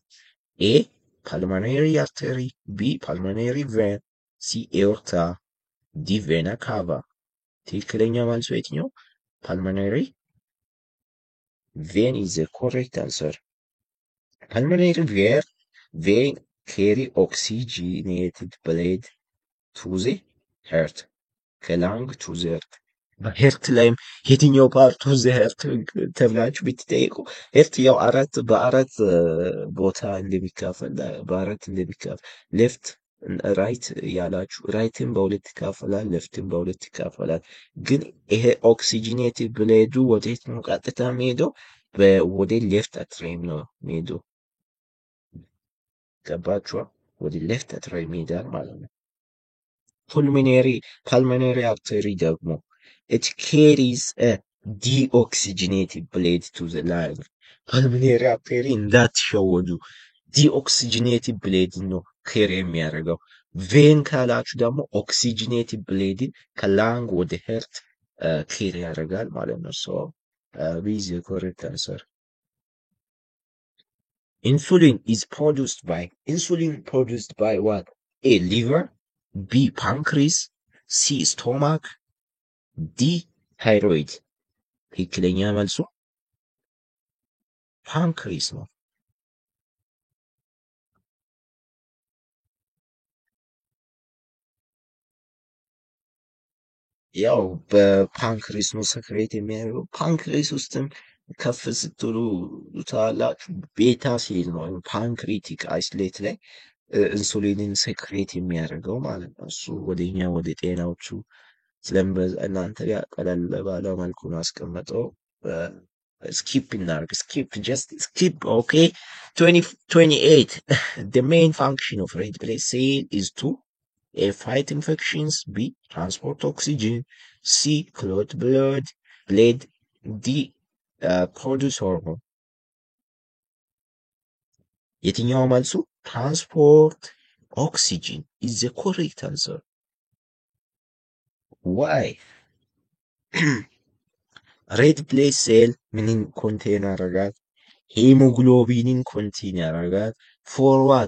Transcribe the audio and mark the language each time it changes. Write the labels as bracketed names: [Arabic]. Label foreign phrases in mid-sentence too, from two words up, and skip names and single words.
[English] A pulmonary artery, B pulmonary vein, C aorta, D vena cava። [Amharic] ትክክለኛ መልሱ የትኛው? [English] pulmonary vein is the correct answer. Pulmonary vein carry oxygenated blood to the heart [Amharic] ከላንግ [English] to the heart [Amharic] በሄርት ላይም የትኛው ፓርቱ [English] the heart [Amharic] ተብላችሁ ብትጠይቁ ሄርት ያው በአራት ቦታ እንደሚካፈል በአራት እንደሚካፈል [English] left right [Amharic] ያላችሁ ራይትን በሁለት ይካፈላል፣ ሌፍትን በሁለት ይካፈላል። ግን ይሄ [English] oxygenated blood [Amharic] ወዴት ነው ቀጥታ የሚሄደው? ወደ [English] left atrium [Amharic] ነው የሚሄደው። ገባችኋ? ወደ [English] left atrium [Amharic] ይሄዳል ማለት ነው። [English] pulmonary artery [Amharic] ደግሞ [English] it carries a deoxygenated blood to the lung. pulmonary artery [Amharic] እንዳትሸወዱ [English] deoxygenated blood [Amharic] ነው ኬር የሚያደርገው። ቬን ካላችሁ ደግሞ [English] oxygenated blood [Amharic] ከላንግ ወደ ሄርት ኬር ያደርጋል ማለት ነው። [English] so B's correct answer። insulin produced by what? A, liver, B, pancreas, C, stomach, D, thyroid. [Amharic] ትክክለኛ መልሱ ፓንክሪስ ነው። ያው በፓንክሪስ ነው ሰክሬት የሚያደርገው። ፓንክሪስ ውስጥም ከፍ ስትሉ ታላችሁ [English] beta cell ነው pancreatic islet [Amharic] ላይ ኢንሱሊንን ሰክሬት የሚያደርገው ማለት ነው። እሱ ወደኛ ወደ ጤናዎቹ ስለምበዛ እናንተ ጋር ቀለል ባለ መልኩ ነው አስቀመጠው። skip እናርግ [English] just skip okay 28 the main function of red blood cell is to A, fight infections, B, transport oxygen, C, clot blood, D, produce hormone. [Amharic] የትኛው መልሱ? [English] transport oxygen is the correct answer. Why? red blood cell [Amharic] ምንን ኮንቴን ያደርጋል? ሄሞግሎቢንን ኮንቴን ያደርጋል። [English] for what?